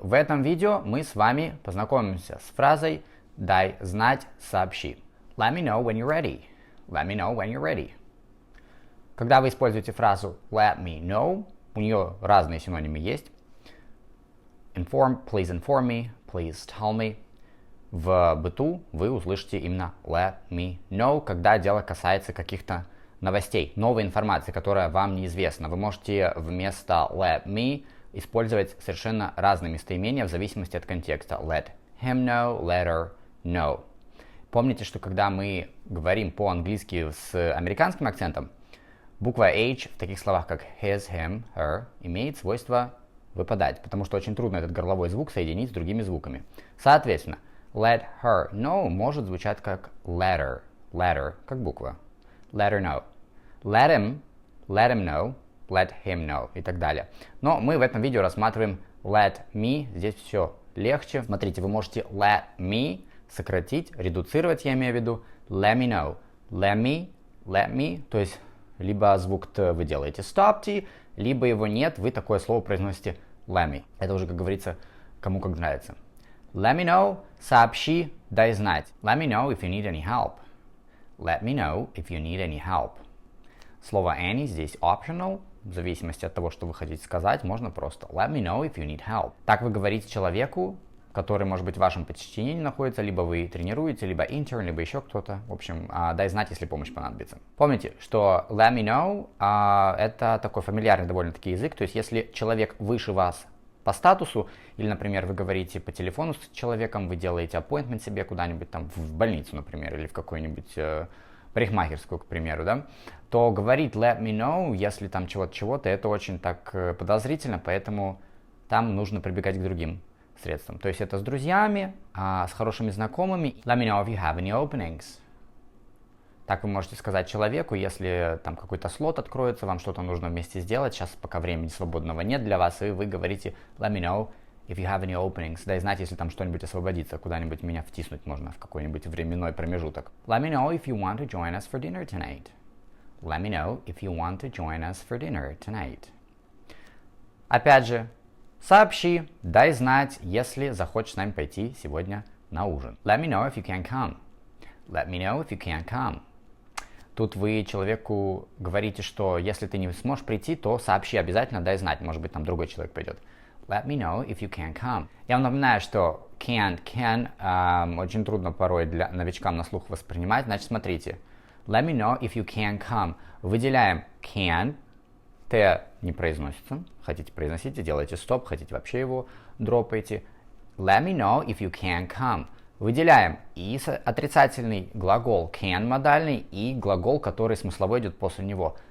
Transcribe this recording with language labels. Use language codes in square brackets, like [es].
[ru] В этом видео мы с вами познакомимся с фразой «дай знать, сообщи». [en] Let me know when you're ready. Let me know when you're ready. [ru] Когда вы используете фразу [en] let me know, [ru] у нее разные синонимы есть. [en] Inform, please inform me, please tell me. [ru] В быту вы услышите именно [en] let me know, [ru] когда дело касается каких-то новостей, новой информации, которая вам неизвестна. Вы можете вместо [en] let me [ru] использовать совершенно разные местоимения в зависимости от контекста. [en] Let him know, let her know. [ru] Помните, что когда мы говорим по-английски с американским акцентом, буква H в таких словах, как his, him, her, имеет свойство выпадать, потому что очень трудно этот горловой звук соединить с другими звуками. Соответственно, [en] let her know [ru] может звучать как letter, letter, как буква. [en] Let her know. Let him know, let him know [ru] и так далее. Но мы в этом видео рассматриваем [en] let me, [ru] здесь все легче. Смотрите, вы можете [en] let me [ru] сократить, редуцировать, я имею в виду [en] let me know. Let me, [ru] то есть либо звук Т вы делаете [en] stop T, [ru] либо его нет, вы такое слово произносите [en] let me. [ru] Это уже, как говорится, кому как нравится. [en] Let me know, [ru] сообщи, дай знать. [en] Let me know if you need any help. Let me know if you need any help. [ru] Слово any здесь optional, в зависимости от того, что вы хотите сказать, можно просто [en] let me know if you need help. [ru] Так вы говорите человеку, который, может быть, в вашем подчинении находится, либо вы тренируете, либо intern, либо еще кто-то. В общем, дай знать, если помощь понадобится. Помните, что [en] let me know [ru] это такой фамильярный довольно-таки язык, то есть если человек выше вас по статусу, или, например, вы говорите по телефону с человеком, вы делаете appointment себе куда-нибудь там в больницу, например, или в какую-нибудь парикмахерскую, к примеру, да, то говорить let me know, если там чего-то, это очень так подозрительно, поэтому там нужно прибегать к другим средствам. То есть это с друзьями, с хорошими знакомыми. [en] Let me know if you have any openings. [ru] Так вы можете сказать человеку, если там какой-то слот откроется, вам что-то нужно вместе сделать, сейчас пока времени свободного нет для вас, и вы говорите [en] let me know if you have any openings. [ru] Дай знать, если там что-нибудь освободится, куда-нибудь меня втиснуть можно в какой-нибудь временной промежуток. [en] Let me know if you want to join us for dinner tonight. Let me know if you want to join us for dinner tonight. [ru] Опять же, сообщи, дай знать, если захочешь с нами пойти сегодня на ужин. [en] Let me know if you can come. Let me know if you can come. [ru] Тут вы человеку говорите, что если ты не сможешь прийти, то сообщи обязательно, дай знать, может быть, там другой человек пойдет. [en] Let me know if you can come. [ru] Я вам напоминаю, что can очень трудно порой для новичкам на слух воспринимать. Значит, смотрите. [en] Let me know if you can come. [ru] Выделяем can. Т не произносится. Хотите произносите, делайте стоп. Хотите вообще его дропайте. [en] Let me know if you can come. [ru] Выделяем и отрицательный глагол can модальный и глагол, который смысловой идет после него.